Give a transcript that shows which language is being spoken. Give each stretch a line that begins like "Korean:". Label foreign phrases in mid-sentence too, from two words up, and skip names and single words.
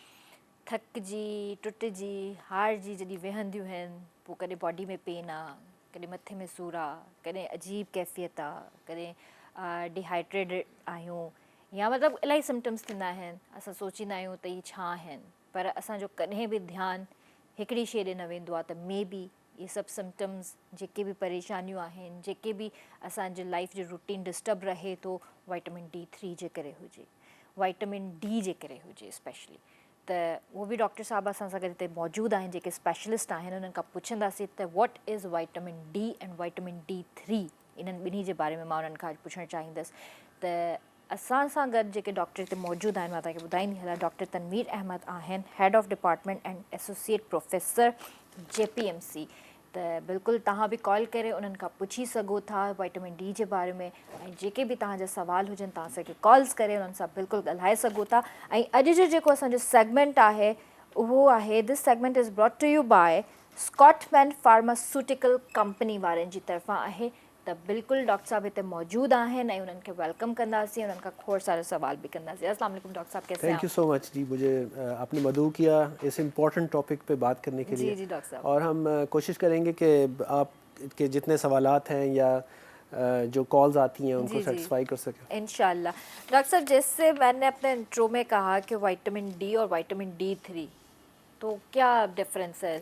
Sindhi: थकिजी टुटिजी हारजी जॾहिं वेहंदियूं आहिनि, पोइ कॾहिं बॉडी में पेन आहे, कॾहिं मथे में सूरु आहे, कॾहिं अजीब कैफ़ियत आहे, कॾहिं डिहाइड्रेटेड आहियूं, या मतिलबु इलाही सिम्टम्स थींदा आहिनि। असां सोचींदा आहियूं त इहे छा आहिनि, पर असांजो कॾहिं बि ध्यानु हिकिड़ी शइ ॾे न वेंदो आहे त
English: may be
Sindhi: इहे सभु सिम्टम्स, जेके बि परेशानियूं आहिनि, जेके बि असांजे लाइफ जो रूटीन डिस्टर्ब रहे थो, वाइटामिन D3 जे करे हुजे, वाइटामिन D जे करे हुजे स्पेशली। त उहो बि डॉक्टर साहब असां सां गॾु हिते मौजूदु आहिनि, जेके स्पेशलिस्ट आहिनि। उन्हनि खां पुछंदासीं त
English: what is vitamin D and vitamin D3,
Sindhi: इन्हनि ॿिन्ही जे बारे में मां उन्हनि खां पुछणु चाहींदसि। त असां सां गॾु जेके डॉक्टर हिते मौजूदु आहिनि, मां तव्हांखे ॿुधाईंदी हलां। डॉक्टर तनवीर अहमद आहिनि,
English: Head of Department and Associate Professor JPMC.
Sindhi: त बिल्कुलु तव्हां बि कॉल करे उन्हनि खां पुछी सघो था वाइटामिन D जे बारे में, ऐं जेके बि तव्हांजा सुवाल हुजनि तव्हां असांखे कॉल्स करे उन्हनि सां बिल्कुलु ॻाल्हाए सघो था। ऐं अॼु जो जेको असांजो सेगमेंट आहे उहो आहे,
English: This segment is brought to you by Scotman pharmaceutical company
Sindhi: वारनि जी तरफ़ां आहे। त बिल्कुलु डॉक्टर साहब हिते मौजूदु आहिनि ऐं उन्हनि खे वेलकम कंदासीं, उन्हनि खां खोड़ सारा सवाल भी कंदासीं।
Urdu: السلام علیکم ڈاکٹر صاحب، کیسے ہیں?
English: Thank you so much
Urdu: جی، مجھے آپ نے مدعو کیا اس
English: important topic
Urdu: پہ بات کرنے کے لیے. جی ڈاکٹر صاحب. اور ہم کوشش کریں گے کہ آپ کے جتنے سوالات ہیں یا جو کالز آتی ہیں ان کو سیٹسفائی کر سکیں ان شاء اللہ. ڈاکٹر صاحب، جیسے میں نے اپنے انٹرو میں کہا کہ وٹامن D اور وٹامن D3، تو کیا ڈفرنس ہے?